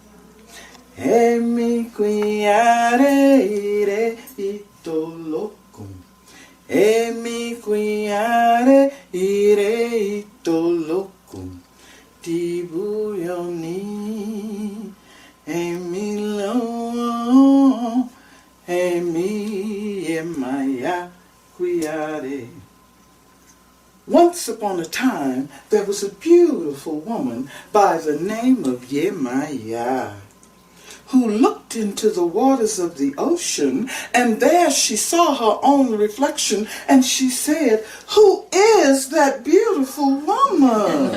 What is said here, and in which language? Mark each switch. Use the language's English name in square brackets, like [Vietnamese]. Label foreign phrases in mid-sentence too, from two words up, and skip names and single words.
[Yoruba] emi kuyare ire itolokum emi kuyare ire itolokum tibuyoni emilo emi emaya kuyare. [English] Once upon a time, there was a beautiful woman by the name of Yemaya, who looked into the waters of the ocean, and there she saw her own reflection, and she said, "Who is that beautiful woman?"